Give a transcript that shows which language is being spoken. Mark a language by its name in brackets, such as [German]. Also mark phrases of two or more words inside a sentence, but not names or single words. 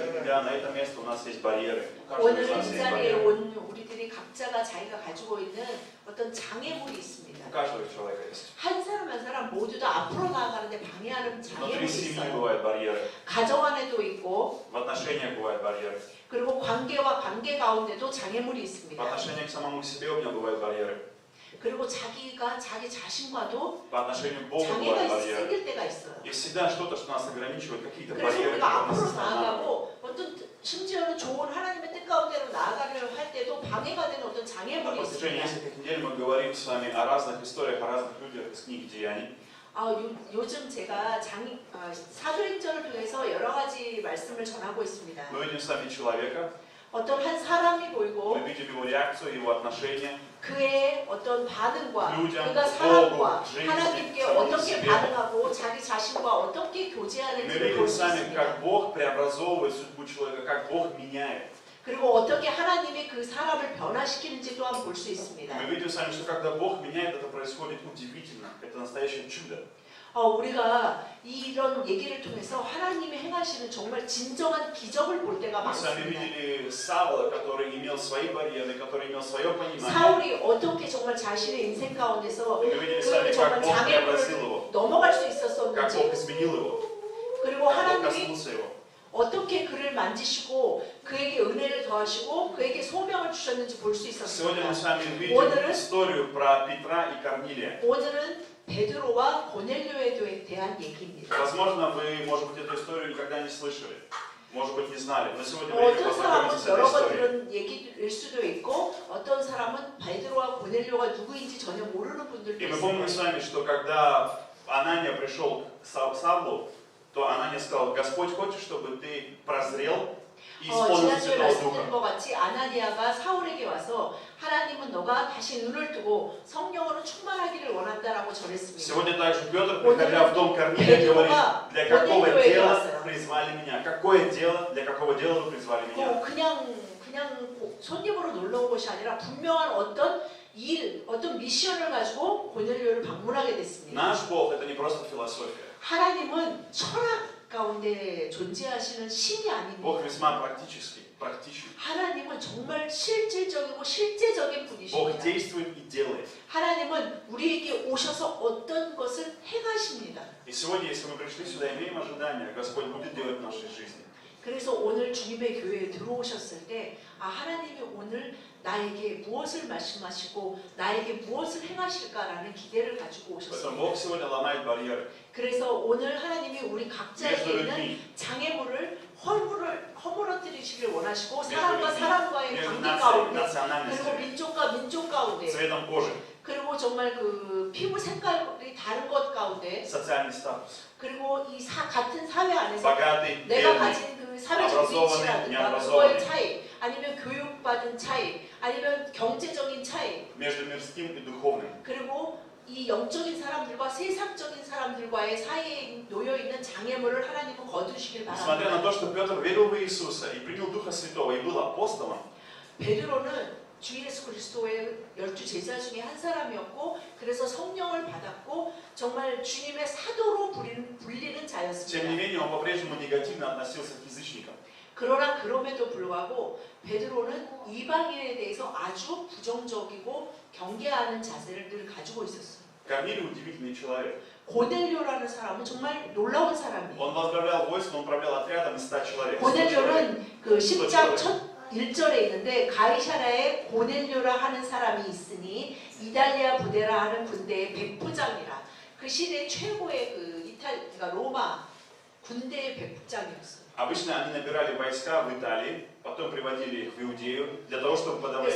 [Russian] смотря на это место, у нас есть барьеры. У каждого [Korean] 오늘 [Russian] из нас [Korean] 이 [Russian] есть [Korean] 자리에 [Russian] барьеры. [Korean] 온 우리들이 각자가 자기가 가지고 있는 어떤 장애물이 [Russian] У [Korean] 있습니다. [Russian] каждого человека есть. [Korean] 한 사람 한 사람 모두 다 앞으로 나아가는데 방해하는 [Russian] Внутри [Korean] 장애물이 [Russian] семьи [Korean] 있어요. [Russian] бывают барьеры, [Korean] 가정 안에도 있고 [Russian] в отношениях бывают барьеры, [Korean] 그리고 관계와 관계 가운데도 장애물이 [Russian] в [Korean] 있습니다. [Russian] отношениях к самому себе у меня бывают барьеры, [Korean] 그리고 자기가 자기 자신과도 [Russian] по отношению к Богу [Korean] 장애가 [Russian] бывают барьеры. [Korean] 생길 때가 있어요. [Russian] Есть всегда что-то, что нас ограничивает, какие-то [Korean] 그래서 [Russian] барьеры, [Korean] 우리가 [Russian] которые нас [Korean] 앞으로 [Russian] останавливают. [Korean] 나아가고 어떤 심지어는 좋은 하나님의 뜻 가운데로 나아가려 할 때도 방해가 되는 어떤 [Russian] На [Korean] 장애물이 [Russian] протяжении [Korean] 있습니다. [Russian] нескольких недель мы говорим с вами о разных историях, о разных людях из книги Деяний. [Korean] 요즘 제가 사도행전을 통해서 여러 가지 말씀을 전하고 있습니다. [Russian] Мы видим с вами человека, [Korean] 어떤 한 사람이 보이고 [Russian] мы видим его реакцию, его отношения. [Korean] 그의 어떤 반응과 [Russian] людям, [Korean] 그가 [Russian] Богу, [Korean] 사람과 [Russian] жизни, [Korean] 하나님께 [Russian] самому [Korean] 어떻게 [Russian] себе. [Korean] 반응하고 자기 자신과 어떻게 [Russian] Мы [Korean] 교제하는지를 [Russian] видим [Korean] 볼 [Russian] с [Korean] 수 [Russian] вами, [Korean] 있습니다. [Russian] как Бог преобразовывает судьбу человека, как Бог меняет. [Korean] 그리고 어떻게 하나님이 그 사람을 변화시키는지 또한 볼 수 있습니다. [Russian] Мы видим с вами, что когда Бог меняет, это происходит удивительно. Это настоящее чудо. [Korean] 우리가 이런 얘기를 통해서 하나님이 행하시는 정말 진정한 기적을 볼 때가 [Russian] Мы с вами [Korean] 많습니다. [Russian] видели Савла, который имел свои барьеры, который имел свое понимание. [Korean] 사울이 어떻게 정말 자신의 인생 가운데서 [Russian] Мы видели с [Korean] 그 [Russian] вами, [Korean] 정말 [Russian] как Бог преобразил [Korean] 장애물을 [Russian] его, [Korean] 넘어갈 수 [Russian] как [Korean] 있었었는지 [Russian] Бог изменил его, [Korean] 그리고 [Russian] как Бог [Korean] 하나님이 [Russian] коснулся его. [Korean] 어떻게 그를 만지시고 그에게 은혜를 더하시고 그에게 소명을 주셨는지 볼 수 [Russian] Сегодня мы [Korean] 있었습니다. [Russian] с вами видим [Korean] 오늘은 [Russian] историю про Петра и Корнилия. [Korean] 오늘은 베드로와 고넬료에 대한 얘기입니다. [Russian] Возможно, вы, может быть, эту историю никогда не слышали, может быть, не знали, но сегодня время [Korean] 어떤 [Russian] познакомиться с [Korean] 사람은 [Russian] этой [Korean] 여러 번 [Russian] историей. [Korean] 들은 얘기일 수도 있고 어떤 사람은 베드로와 고넬료가 누구인지 전혀 모르는 분들도 [Russian] И мы помним с [Korean] 있어요. [Russian] вами, что когда Анания пришел к Савлу, то Анания сказал: Господь хочет, чтобы ты прозрел и исполнился [Korean] 지난주에 [Russian] Святого [Korean] 말씀드린 [Russian] Духа. [Korean] 것 같이 아나니아가 사울에게 와서 하나님은 너가 다시 눈을 뜨고 성령으로 충만하기를 원한다라고 전했습니다. [Russian] Сегодня также Петр, приходя в дом Корнилия, говорит: для какого дела призвали меня? Какое дело, для какого дела вы призвали меня? [Korean] 그냥 손님으로 놀러 온 것이 아니라 분명한 어떤 일, 어떤 미션을 가지고 고넬료를 방문하게 됐습니다. [Russian] Наш Бог — это не просто философия. [Korean] 하나님은 철학 가운데 존재하시는 신이 [Russian] Бог [Korean] 아닙니다. [Russian] весьма практический, практичный. [Korean] 하나님은 정말 실질적이고 실제적인 [Russian] Бог [Korean] 분이십니다. [Russian] действует и делает. [Korean] 하나님은 우리에게 오셔서 어떤 것을 행하십니다. [Russian] И сегодня, если мы пришли сюда, имеем ожидания, Господь будет делать в нашей жизни. [Korean] 그래서 오늘 주님의 교회에 들어오셨을 때 하나님이 오늘 나에게 무엇을 말씀하시고 나에게 무엇을 행하실까라는 기대를 가지고 [Russian] Поэтому [Korean] 오셨습니다. [Russian] Бог сегодня ломает барьеры [Korean] 그래서 오늘 하나님이 우리 각자에게 [Russian] между [Korean] 있는 [Russian] людьми, [Korean] 장애물을 허물어뜨리시길 원하시고 [Russian] между [Korean] 사람과 [Russian] людьми, [Korean] 사람과의 [Russian] между [Korean] 관계 [Russian] нацией, [Korean] 가운데 그리고 [Russian] национальностями, [Korean] 민족과 민족 가운데 [Russian] цветом кожи, [Korean] 그리고 정말 그 피부 색깔이 다른 것 가운데 [Russian] социальный статус, [Korean] 그리고 이 같은 사회 안에서 [Russian] богатый, [Korean] 내가 [Russian] бедный, [Korean] 가진 그 사회적 위치라든가 그거의 차이 아니면 교육받은 차이 아니면 경제적인 차이 [Russian] между мирским и духовным. [Korean] 그리고 이 영적인 사람들과 세상적인 사람들과의 사이에 놓여있는 장애물을 하나님은 거두시길 [Russian] Несмотря на [Korean] 바랍니다. [Russian] то, что Петр верил в Иисуса и принял Духа Святого и был апостолом, [Korean] 베드로는 주 예수 그리스도의 12 제자 중에 한 사람이었고 그래서 성령을 받았고 정말 주님의 사도로 불리는 [Russian] тем не [Korean] 자였습니다. [Russian] менее, он по-прежнему негативно относился к язычникам. [Korean] 그러나 그럼에도 불구하고 베드로는 이방인에 대해서 아주 부정적이고 경계하는 자세를 늘 가지고 있었어요. [Russian] Корнилий удивительный человек. [Korean] 고넬료라는 사람은 정말 놀라운 사람이에요. [Russian] Он возглавлял войско, он управлял отрядом из 100 человек. 100 человек. [Korean] 고넬료는 그 10장 첫 1절에 있는데 가이사랴에 고넬료라 하는 사람이 있으니 이달리아 부대라 하는 군대의 백부장이라. 그 시대 최고의 그러니까 로마 군대의 백부장이었어요. [Russian] Обычно они набирали войска в Италии, потом приводили их в Иудею для того, чтобы подавать